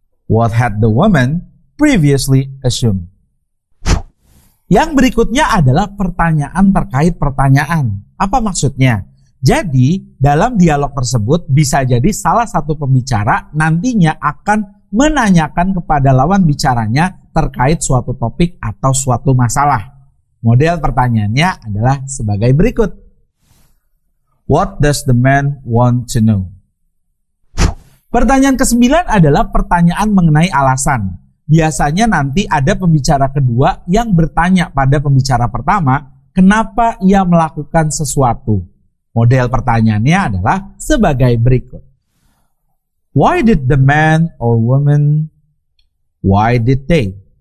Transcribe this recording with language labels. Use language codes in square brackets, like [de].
[en] What had the woman previously assumed? [id] Yang berikutnya adalah pertanyaan terkait pertanyaan. Apa maksudnya? Jadi, dalam dialog tersebut bisa jadi salah satu pembicara nantinya akan menanyakan kepada lawan bicaranya terkait suatu topik atau suatu masalah. Model pertanyaannya adalah sebagai berikut. [en] What does the man want to know? [id] Pertanyaan ke-9 adalah pertanyaan mengenai alasan. Biasanya nanti ada pembicara kedua yang bertanya pada pembicara pertama, kenapa ia melakukan sesuatu. Model pertanyaannya adalah sebagai berikut. [en] Why did the man or woman? Why did they?